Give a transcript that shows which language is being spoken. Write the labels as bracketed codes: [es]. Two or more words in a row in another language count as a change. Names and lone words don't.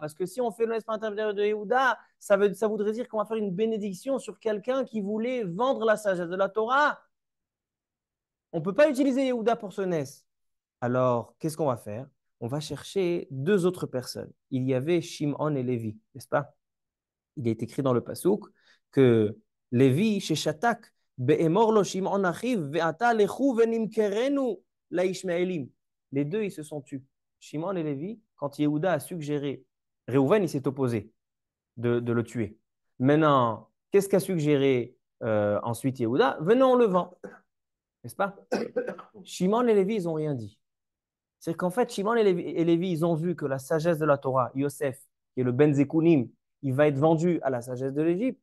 [fr] Parce que si on fait le Nes par l'intermédiaire de Yehuda, ça voudrait dire qu'on va faire une bénédiction sur quelqu'un qui voulait vendre la sagesse de la Torah. On ne peut pas utiliser Yehuda pour ce Nes. Alors, qu'est-ce qu'on va faire? On va chercher 2 autres personnes. Il y avait Shimon et Lévi, n'est-ce pas? Il est écrit dans le Passouk que Lévi, chez Shatak, [he] באמור לו שמעון אחיו, ועתה לכו ונמכרנו לישמעאלים. [fr] Les 2, ils se sont tus. Shimon et Lévi, quand Yehuda a suggéré, Réhouven, il s'est opposé de le tuer. Maintenant, qu'est-ce qu'a suggéré ensuite Yehuda? Venons, on le vend. N'est-ce pas? Shimon et Lévi, ils n'ont rien dit. C'est qu'en fait, Shimon et Lévi, ils ont vu que la sagesse de la Torah, Yosef, qui est le [he] בן זקונים, [fr] il va être vendu à la sagesse de l'Égypte.